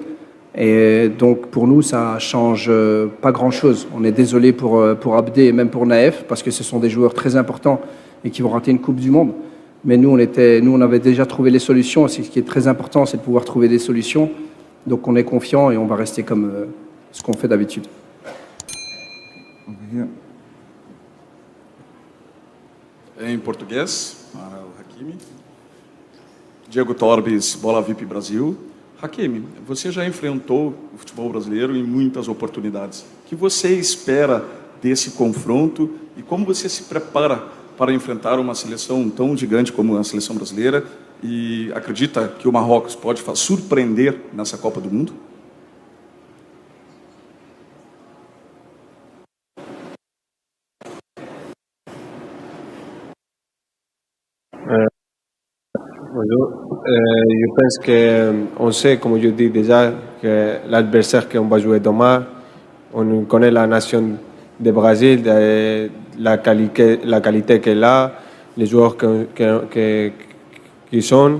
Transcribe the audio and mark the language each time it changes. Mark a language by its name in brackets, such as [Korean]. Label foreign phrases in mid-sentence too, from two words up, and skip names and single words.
[French] Et donc pour nous, ça change pas grand-chose. On est désolé pour Abdé et même pour Naef, parce que ce sont des joueurs très importants et qui vont rater une Coupe du Monde. Mais nous, on avait déjà trouvé les solutions. Ce qui est très important, c'est de pouvoir trouver des solutions. Donc on est confiant et on va rester comme ce qu'on fait d'habitude. [English] Over here. [Portuguese] Em português, para o Hakimi. Diego Torbes, Bola VIP Brasil. Hakimi, você já enfrentou o futebol brasileiro em muitas oportunidades. O que você espera desse confronto e como você se prepara para enfrentar uma seleção tão gigante como a seleção brasileira e acredita que o Marrocos pode surpreender nessa Copa do Mundo? [French] Je pense qu'on sait, comme je dis déjà, que l'adversaire qu'on va jouer demain, on connaît la nation du Brésil, la qualité qu'elle a, les joueurs qui sont.